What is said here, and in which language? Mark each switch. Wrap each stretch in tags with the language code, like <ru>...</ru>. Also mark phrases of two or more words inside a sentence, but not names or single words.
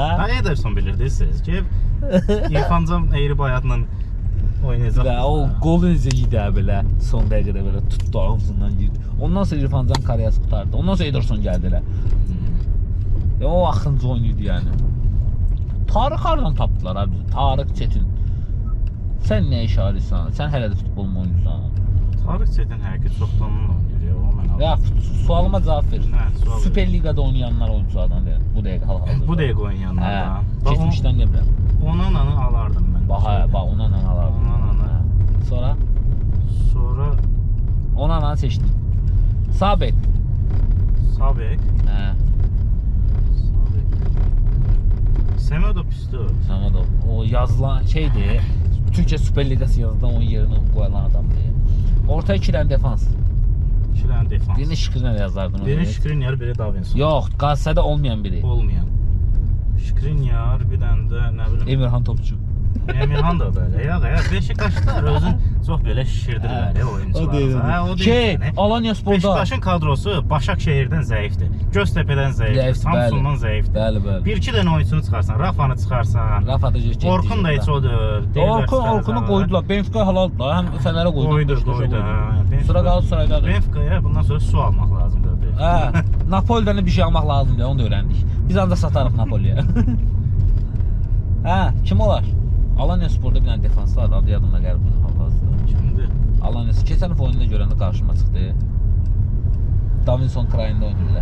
<az>Ha Ederson bilirdiniz ki İrfan Can Eğribayatla oynayacaq. Və o gol necə yedi belə son dəqiqədə belə tutdu ağzından girdi. Ondan sonra İrfan Can Karyas qurtardı. Ondan sonra Ederson gəldi elə. O axıncı oyunuydu yəni. Tarık hardan tapdılar abi? Tarık Çetin.</az> <tr>Sen ne iş arıyorsan? Sen</tr> <az>hələ də</az> <tr>futbol mu oynuyorsan?</tr> <az>Tarık Çetin həqiqi çoxdan oynayır ya. O mən Ya sualıma cavab ver. Nə, sual ver. Süper Ligada oynayanlar oyunculardan deyil. Bu dəqiqə hal-hazırda. Bu dəqiqə oynayanlardan. Keçmişdən demirəm. Onananı alardım mən. Bax onunla alardım. Onananı. Sonra onunla seçdim. Sağ bek. Sabek. Hə. Semedo pisdir.</az> <tr>Sana da o yazılan şeydi. Türkiye Süper Ligası yazılan onun yerine koyulan adamdı. Orta iki tane defans.</tr> <az>İki dənə defans. Birini Şükrinə yazardın. Birini Skriniar, biri Davinson.</az> <tr>Yok, Galatasaray'da olmayan biri.</tr> <az>Olmayan. Skriniar, bir dənə də nə bilim. Emirhan Topçu. Emirhan da belə. Ya Beşiktaşlar özün çox belə şişirdir belə oyuncular. O deyil. O deyil. Şey, Yəni. Alanya Spor'da. Beşiktaşın kadrosu Başakşehirdən zəifdir. Göztepe'dən zəifdir. Samsundan zəifdir. Bəli. Bir-iki dənə oyunçunu çıxarsan, Rafanı çıxarsan. Rafa da getdi. Orkun da heç odur.</az> <tr>Orkun'u koydular. Benfica halaldılar. Hem Fener'e koydu. Koydu. Sıra Galatasaray'da.</tr> <az>Benfica'ya bundan sonra su almaq lazımdır. Hə, Napoli'dən bir şey almaq lazımdır. Onu da öyrəndik. Biz ancaq satarıq Napoli'yə. Hə, kim olar?</az> <tr>Alanya Spor'da bir tane defans vardı.</tr> <az>Adı yadımda gəlib bunun hal-hazırda. Kimdir? Alanya keçən dəfə oyununda görəndə qarşıma çıxdı. Davinson Krayında oynayırlar.</az>